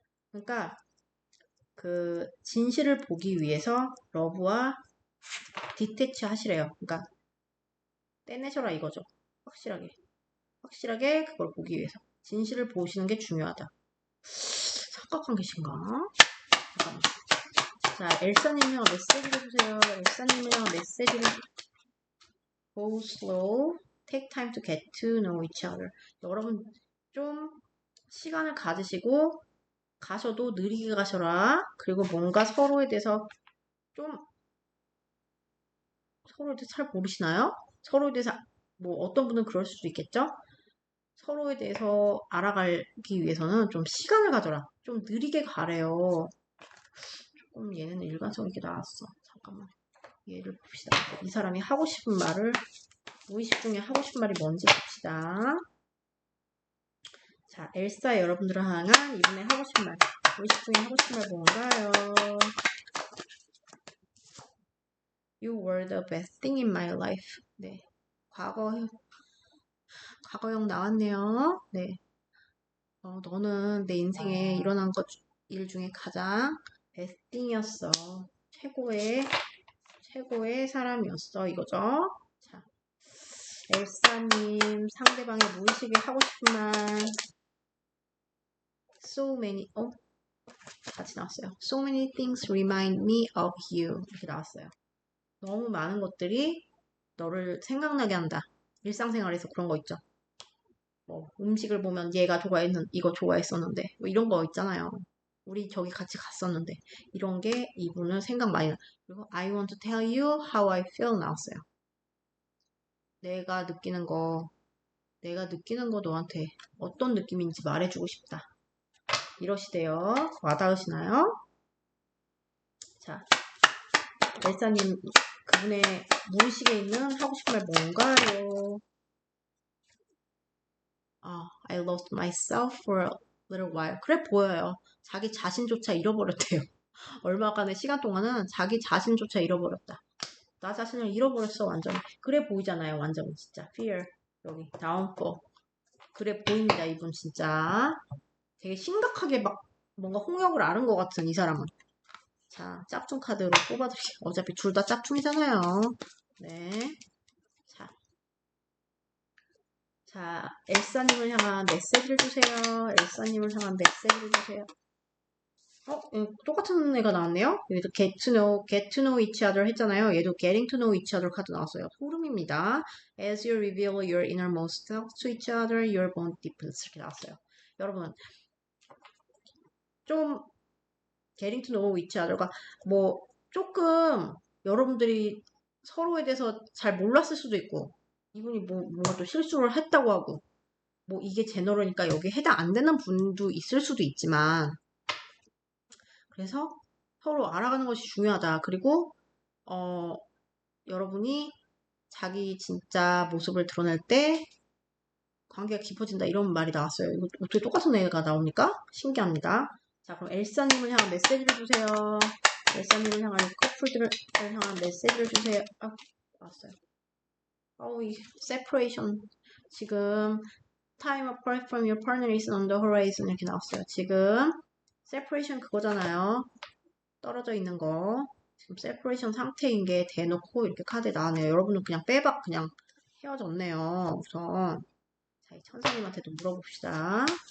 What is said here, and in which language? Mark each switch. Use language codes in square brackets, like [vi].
[ko] 그러니까 그 진실을 보기 위해서 러브와 detach 하시래요. 그러니까 떼내셔라 이거죠. 확실하게 그걸 보기 위해서 진실을 보시는 게 중요하다. 착각한 계신가? 잠깐만. 자, 엘사님이랑 메시지를 주세요. 엘사님이랑 메시지를 [en] go slow, take time to get to know each other. [ko] 여러분 좀 시간을 가지시고 가셔도 느리게 가셔라. 그리고 뭔가 서로에 대해서 서로에 대해서 잘 모르시나요? 서로에 대해서 뭐 어떤 분은 그럴 수도 있겠죠? 서로에 대해서 알아가기 위해서는 좀 시간을 가져라. 좀 느리게 가래요. 조금 얘는 일관성 있게 나왔어. 잠깐만. 얘를 봅시다. 이 사람이 하고 싶은 말을 무의식 중에 하고 싶은 말이 뭔지 봅시다. 자, 엘사 여러분들을 향한 이분의 하고 싶은 말. 무의식 중에 하고 싶은 말 뭔가요? [en] You were the best thing in my life. [ko] 네. 과거형 나왔네요. 네. 너는 내 인생에 일어난 일 중에 가장 베스팅이었어. 최고의 사람이었어. 이거죠. 자, 엘사님, 상대방의 무의식에 하고 싶은 말. [en] So many, [ko] 같이 나왔어요. [en] So many things remind me of you. [ko] 이렇게 나왔어요. 너무 많은 것들이 너를 생각나게 한다. 일상생활에서 그런 거 있죠. 뭐 음식을 보면 얘가 이거 좋아했었는데 뭐 이런 거 있잖아요. 우리 저기 같이 갔었는데 이런 게 이분은 생각 많이 나. 그리고 [en] I want to tell you how I feel [ko] 나왔어요. 내가 느끼는 거 너한테 어떤 느낌인지 말해주고 싶다. 이러시대요. 와닿으시나요? 자, 엘사님 그분의 무의식에 있는 하고 싶은 말 뭔가요? [en] I lost myself for a little while. [ko] 그래 보여요. 자기 자신조차 잃어버렸대요. 얼마간의 시간 동안은 자기 자신조차 잃어버렸다. 나 자신을 잃어버렸어 완전히. 그래 보이잖아요. 완전히 진짜. fear. 여기 downfall. 그래 보입니다. 이분 진짜. 되게 심각하게 막 뭔가 홍역을 앓은 것 같은 이 사람은. 자, 짝퉁 카드로 뽑아드릴게요. 어차피 둘 다 짝퉁이잖아요. 네. 자, 엘사님을 향한 메시지를 주세요. 엘사님을 향한 메시지를 주세요. 똑같은 애가 나왔네요. 여기도 [en] get to know each other [ko] 했잖아요. 얘도 [en] getting to know each other [ko] 카드 나왔어요. 소름입니다. [en] As you reveal your innermost self to each other, your bond deepens. [ko] 이렇게 나왔어요. 여러분, 좀 [en] getting to know each other [ko] 가 뭐 조금 여러분들이 서로에 대해서 잘 몰랐을 수도 있고 이분이 뭔가 또 실수를 했다고 하고 뭐 이게 제너럴이니까 여기에 해당 안 되는 분도 있을 수도 있지만 그래서 서로 알아가는 것이 중요하다. 그리고 여러분이 자기 진짜 모습을 드러낼 때 관계가 깊어진다 이런 말이 나왔어요. 이거 어떻게 똑같은 애가 나옵니까? 신기합니다. 자, 그럼 엘사님을 향한 메시지를 주세요. 엘사님을 향한 커플들을 향한 메시지를 주세요. 아, 나왔어요. 이 [en] separation [ko] 지금 [en] time apart from your partner is on the horizon [ko] 이렇게 나왔어요. 지금 separation 그거잖아요. 떨어져 있는 거. 지금 separation 상태인 게 대놓고 이렇게 카드에 나왔네요. 여러분은 그냥 빼박 그냥 헤어졌네요. 우선 자, 이 천사님한테도 물어봅시다.